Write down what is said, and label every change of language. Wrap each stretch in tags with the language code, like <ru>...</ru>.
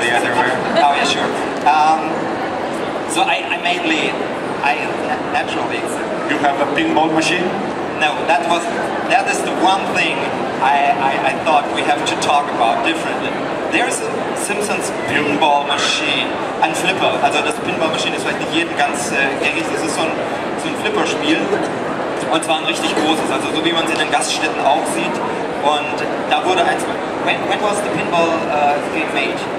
<en>You have the underwear? Oh yeah, sure. So I naturally. You have a pinball machine? No, that is the one thing I thought we have to talk about differently. There's a Simpsons Pinball Machine,</en> <de>ein Flipper. Also das Pinball Machine ist vielleicht nicht jedem ganz gängig. Das ist so ein Flipperspiel und zwar ein richtig großes, also so wie man sie in den Gaststätten auch sieht. Und da wurde eins.</de> <en>When was the pinball game made?</en>